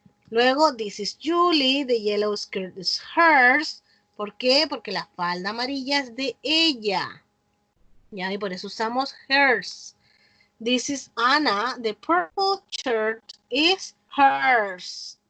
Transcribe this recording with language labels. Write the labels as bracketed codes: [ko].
[en] Luego, this is Julie, the yellow skirt is hers. [es] ¿Por qué? Porque la falda amarilla es de ella. ¿Ya? Y por eso usamos hers. [en] This is Anna, the purple shirt is hers.